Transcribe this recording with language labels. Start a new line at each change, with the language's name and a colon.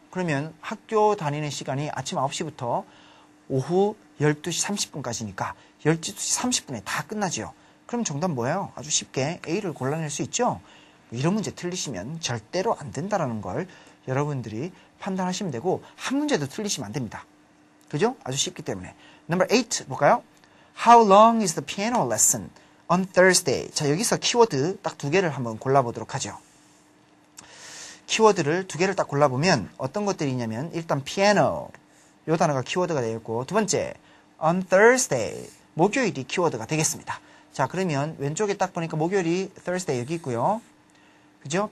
Korean: 그러면 학교 다니는 시간이 아침 9시부터 오후 12시 30분까지니까 12시 30분에 다 끝나죠. 그럼 정답 뭐예요? 아주 쉽게 A를 골라낼 수 있죠? 이런 문제 틀리시면 절대로 안 된다는 걸 여러분들이 판단하시면 되고 한 문제도 틀리시면 안 됩니다. 그죠? 아주 쉽기 때문에. Number 8 볼까요?
English: How long is the piano lesson on Thursday?
Korean: 자, 여기서 키워드 딱 2개를 한번 골라보도록 하죠. 키워드를 2개를 딱 골라보면 어떤 것들이 있냐면 일단 piano 이 단어가 키워드가 되겠고 두 번째 on Thursday 목요일이 키워드가 되겠습니다. 자, 그러면 왼쪽에 딱 보니까 목요일이 Thursday 여기 있고요. 그죠?